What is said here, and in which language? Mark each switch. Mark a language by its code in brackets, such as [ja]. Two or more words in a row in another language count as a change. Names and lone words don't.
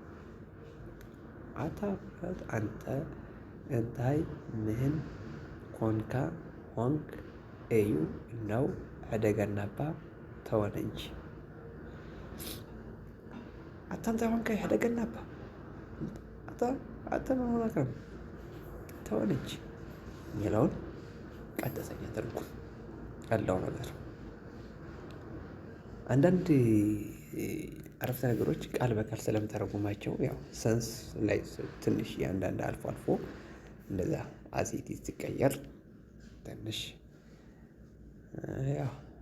[am] አንተ እንታይ ምን ኮንካ ሆንክ እዩ ነው ሕደገናባ ተወን እንጂ አንተ እንታይ ሆንክ ሕደገናባ አንተ ምን ሆነህ ነው? ተወን እንጂ የሚለውን ቀጥተኛ ትርጉም ያለው ነገር። አንዳንድ አረፍተ ነገሮች ቃል በቃል ስለምተረጉማቸው ያው ሰንስ ላይ ትንሽ የአንዳንድ አልፎ አልፎ እንደዛ አሲቲ ሲቀየር ትንሽ ያው